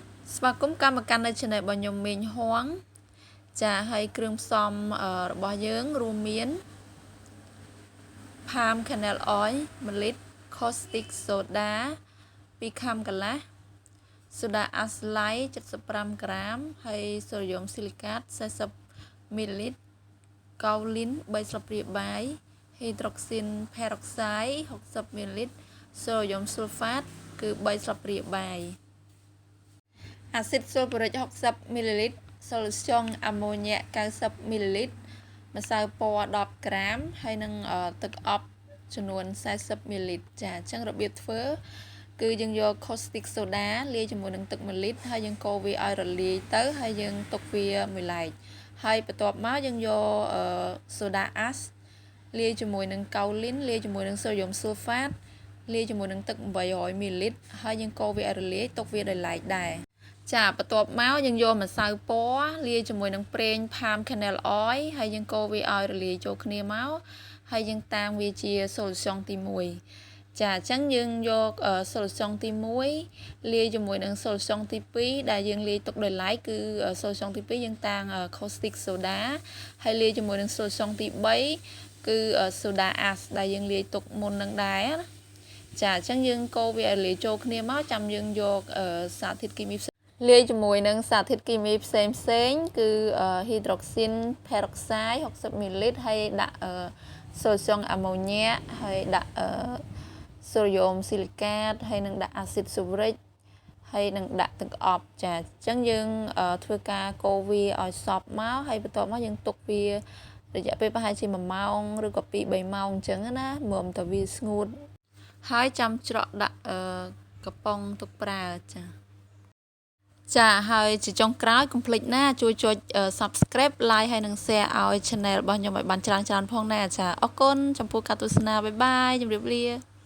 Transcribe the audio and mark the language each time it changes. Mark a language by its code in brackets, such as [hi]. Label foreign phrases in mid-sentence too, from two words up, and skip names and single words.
[km] ស្វាគមន៍កម្មការនៅ channel របស់ខ្ញុំមីងហួងចាហើយគ្រឿងផ្សំរបស់យើងរួមមាន [en] palm kernel oil 1លីត្រ caustic soda [km] 2ខាំកន្លះ [en] soda ash 75 [km] ក្រាមហើយ [en] sodium silicate 40 [km] ml កោលីន 3 ស្លាបព្រាបាយ [en] hydroxy peroxide [km] 60 ml [en] sodium sulfate [km] គឺ 3 ស្លាបព្រាបាយអាស៊ីតស៊ុលហ្វូរិក 60 ml សូលស្យងអាម៉ូញ៉ា90 ml ម្សៅពណ៌10ក្រាមហើយនឹងទឹកអប់ចំនួន40 ml ចាអញ្ចឹងរបៀបធ្វើគឺយើងយក [en] caustic soda [km] លាយជាមួយនឹងទឹក1លីត្រហើយយើងកូរវាឲ្យរលាយទៅហើយយើងទុកវាមួយឡែកហើយបន្ទាប់មកយើងយក [en] soda ash [km] លាយជាមួយនឹងកោលីនលាយជាមួយនឹង [en] sodium sulfate [km] លាយជាមួយនឹងទឹក800 ml ហើយយើងកូរវាឲ្យរលាយទុកវាដោយឡែក ដែរចាបន្ទាប់មកយើងយកម្សៅពណ៌លាយជាមួយនឹងប្រេង [en] palm kernel oil [km] ហើយយើងកូរវាឲ្យរលាយចូលគ្នាមកហើយយើងតាំងវាជា solution ទី1ចាអញ្ចឹងយើងយក solution ទី1លាយជាមួយនឹង solution ទី2ដែលយើងលា យទុកដោយឡែកគឺ solution ទី2យើងតាំង [en] caustic soda [km] ហើយលាយជាមួយនឹង solution ទី3គឺ [en] soda ash [km] ដែលយើងលាយទុកមុននឹងដែរចាអញ្ចឹងយើងកូរវាឲ្យលាយ ចូលគ្នាមកចាំយើងយកសារធាតុគីមីលាយជាមួយនឹងសារធាតុគីមីផ្សេងគឺ [en] hydroxy peroxide [km] 60 ml ហើយដាក់ [en] sodium ammonia [km] ហើយដាក់ [en] sodium silicate [km] ហើយនឹងដាក់ [en] acid sulfuric [km] ហើយនឹងដាក់ទឹកអប់ចាអ ញ្ចឹងយើងធ្វើការកូរវាឲ្យសព្វមកហើយបន្ទាប់មកយើងទុកវារយៈពេលប្រហែលជា1ម៉ោងឬក៏2-3ម៉ោងអញ្ចឹងណាមុំតើវាស្ងួតហើយចាំច្រកដាក់កំប៉ុងទុកប្រើចាហើយជាចុងក្រោយកុំភ្លេចណាជួយចុច [en] subscribe like [km] ហើយនិង share ឲ្យ channel របស់ខ្ញុំឲ្យបានច្រើនផងណាចាអរគុណចំពោះការទស្សនាបាយបាយជម្រាបលា